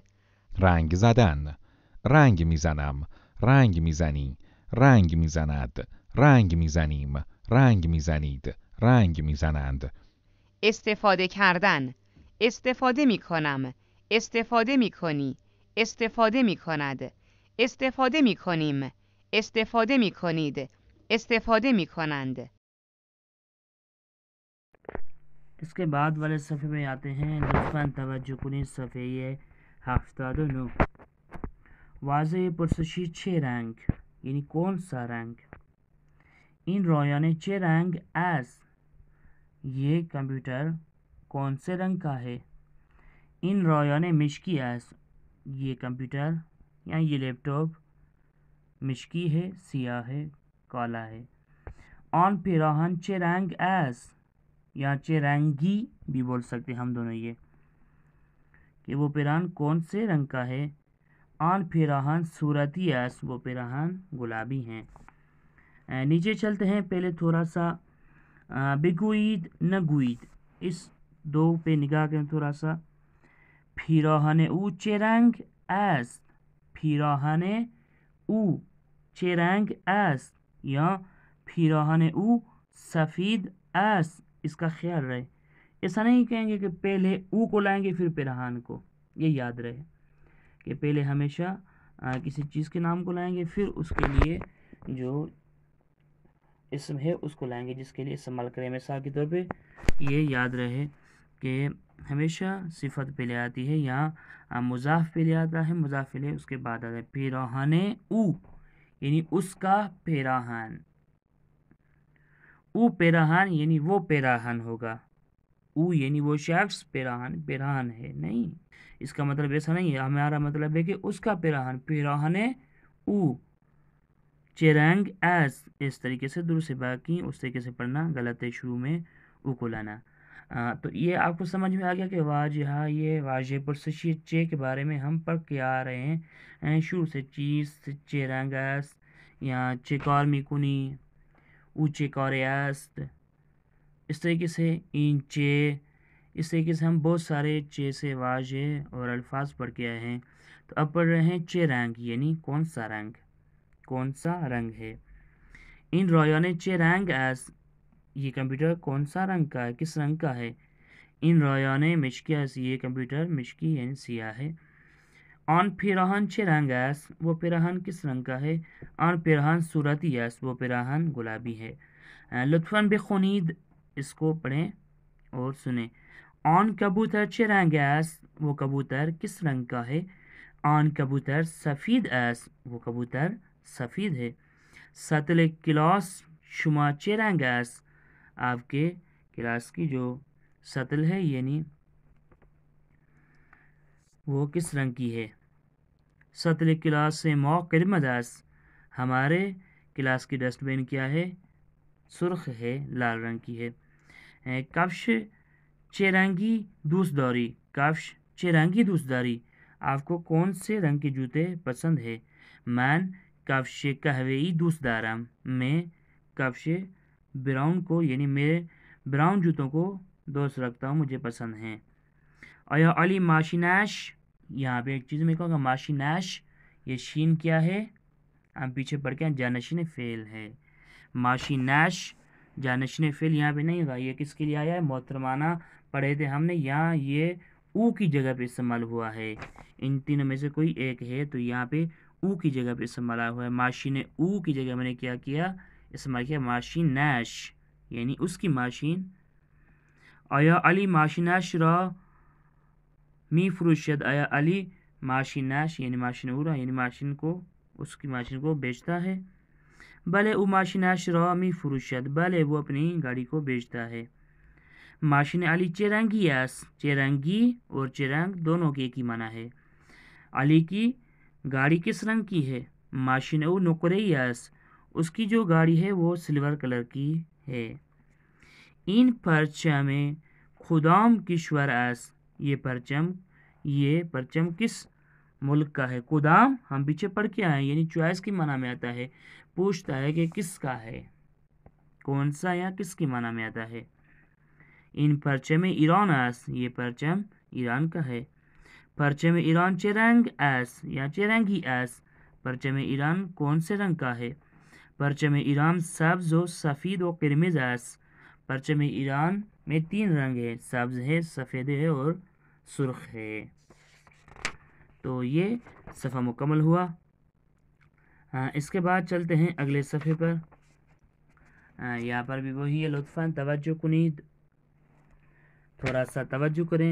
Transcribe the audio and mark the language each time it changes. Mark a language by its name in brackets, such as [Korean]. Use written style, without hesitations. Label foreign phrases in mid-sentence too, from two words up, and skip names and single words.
[Persian] رنگ زدن، رنگ میزنم، رنگ میزنی، رنگ میزند، رنگ میزنیم، رنگ میزنید، رنگ میزنند. استفاده کردن، استفاده میکنم، استفاده میکنی، استفاده میکند، استفاده میکنیم، استفاده میکنید، استفاده میکنند. [Urdu] اس کے بعد والے صفحے میں آتے ہیں. [Persian] لطفاً توجہ کنید. صفحه 79. واضح پرسشی چه رنگ [Urdu] یعنی کون سا رنگ. [Persian] این رایانه چه رنگ است؟ [Urdu] یہ کمپیوٹر کون سے رنگ کا ہے؟ [Persian] این رایانه مشکی است. [Urdu] یہ کمپیوٹر یا یہ لیپ ٹاپ مشکی ہے، سیاہ ہے، کالا ہے. [Persian] آن پیراہن چه رنگ است یا چه رنگی [Urdu] بھی بول سکتے ہم دونوں، یہ کہ وہ پیراہن کون سے رنگ کا ہے. [Persian] آن پیراہن صورتی است [Urdu] وہ پیراہن گلابی ہیں. نیچے چلتے ہیں. پہلے تھوڑا سا [Persian] بگوید نگوید [Urdu] اس دو پہ نگاہ کریں تھوڑا سا. [Persian] پیراہن او چه رنگ است، پیراہن او چه رنگ است یا پیراہن او سفید است. [Urdu] اس کا خیال رہے، ایسا نہیں کہیں گے کہ پہلے او کو لائیں گے پھر پیراہن کو. یہ یاد رہے کہ پہلے ہمیشہ کسی چیز کے نام کو لائیں گے پھر اس کے لیے جو اسم ہے اس کو لائیں گے جس کے لیے استعمال کریں. مثال کے طور پہ یہ یاد رہے کہ ہمیشہ صفت پہلے آتی ہے یا مضاف پہلے آتا ہے، مضاف پہلے اس کے بعد آتا ہے. [Persian] پیراہن او [Urdu] یعنی اس کا پیراہن، [Persian] او پیراہن [Urdu] یعنی وہ پیراہن ہوگا. او یعنی وہ شخص، پیراہن پیراہن ہے نہیں. اس کا مطلب ایسا نہیں ہے. ہمارا مطلب ہے کہ اس کا پیراہن، [Persian] پیراہن او چه رنگ است. [Urdu] اس طریقے سے درست. باقی اس طریقے سے پڑھنا غلط ہے، شروع میں او کو لانا. تو یہ آپ کو سمجھ میں آ گیا کہ واجہ یہ واجہ پرسشی چے کے بارے میں ہم پڑھ کے آ رہے ہیں شروع سے [Persian] چیز چے رنگ است [Urdu] یا [Persian] چے کار میکنی او چے کاری است، [Urdu] اس طریقے سے [Persian] این چے، [Urdu] اس طریقے سے ہم بہت سارے چے سے واجہ اور الفاظ پڑھ کے آئے ہیں۔ تو اب پڑھ رہے ہیں [Persian] چے رنگ [Urdu] یعنی کون سا رنگ، کون سا رنگ ہے۔ [Persian] این رایانه چه رنگ است، [Urdu] یہ کمپیوٹر کون سا رنگ کا ہے، کس رنگ کا ہے۔ [Persian] این رایانه مشکی است، [Urdu] یہ کمپیوٹر مشکی یعنی سیاہ ہے۔ [Persian] آن پیراہن چه رنگ است، [Urdu] وہ پیراہن کس رنگ کا ہے۔ [Persian] آن پیراہن صورتی است، [Urdu] وہ پیراہن گلابی ہے۔ [Persian] لطفاً بخونید، [Urdu] اس کو پڑھیں اور سنیں۔ [Persian] آن کبوتر چه رنگ است، [Urdu] وہ کبوتر کس رنگ کا ہے۔ [Persian] آن کبوتر سفید است، [Urdu] وہ کبوتر سفید ہے۔ [Persian] سطل کلاس شما چه رنگ است، [Urdu] آپ کے کلاس کی جو سطل ہے یعنی وہ کس رنگ کی ہے۔ [Persian] سطل کلاس ما قرمز است، [Urdu] ہمارے کلاس کی ڈسٹ بین کیا ہے، سرخ ہے، لال رنگ کی ہے۔ [Persian] کفش چه رنگی دوست داری، کفش چه رنگی دوست داری، [Urdu] آپ کو کون سے رنگ کے جوتے پسند ہے۔ [Persian] من کفش قهوه‌ای دوست دارم، [Urdu] میں کفش براؤن کو یعنی میرے براؤن جوتوں کو دوست رکھتا ہوں، مجھے پسند ہیں۔ [Persian] آیا علی ماشینش، [Urdu] یہاں پہ ایک چیز میں کہوں گا ماشینش، یہ شین کیا ہے، ہم پیچھے پڑھ کے جانشین فعل ہے۔ ماشینش جانشین فعل یہاں پہ نہیں گا، یہ کس کے لیے آیا ہے، محترمانہ پڑھے تھے ہم نے، یہاں یہ او کی جگہ پہ استعمال ہوا ہے، ان تینوں میں سے کوئی ایک ہے تو یہاں پہ او کی جگہ پہ استعمال ہوا ہے۔ ماشین او کی جگہ میں نے کیا کیا، استعمال کیا ماشین نیش یعنی اس کی ماشین۔ [Persian] آیا علی ماشینش را می فروشد، آیا علی ماشین نیش یعنی ماشین او را یعنی [Urdu] ماشین کو، اس کی ماشین کو بیچتا ہے۔ [Persian] بلے او ماشینش را می فروشد، [Urdu] بلے وہ اپنی گاڑی کو بیچتا ہے۔ [Persian] ماشین علی چه رنگی است، چه رنگی اور چه رنگ [Urdu] دونوں کے ایک ہی معنی ہے۔ علی کی گاڑی کس رنگ کی ہے، [Persian] ماشین او نقره‌ای است، [Urdu] اس کی جو گاڑی ہے وہ سلور کلر کی ہے۔ [Persian] این پرچم کدام کشور است، [Urdu] یہ پرچم کس ملک کا ہے۔ کدام ہم پیچھے پڑھ کے آئے یعنی چوائس کی معنی میں آتا ہے، پوچھتا ہے کہ کس کا ہے، کون سا یا کس کی معنی میں آتا ہے۔ [Persian] این پرچم ایران است، [Urdu] یہ پرچم ایران کا ہے۔ [Persian] پرچم ایران چه رنگ است یا چه رنگی است، پرچم ایران [Urdu] کون سے رنگ کا ہے۔ [Persian] پرچم ایران سبز و سفید و قرمز است، [Urdu] پرچم ایران میں 3 رنگ ہے، سبز ہے، سفید ہے اور سرخ ہے۔ تو یہ صفحہ مکمل ہوا۔ اس کے بعد چلتے ہیں اگلے صفحے پر۔ یہاں پر بھی وہی ہے، [Persian] لطفاً توجہ کنید، [Urdu] تھوڑا سا توجہ کریں۔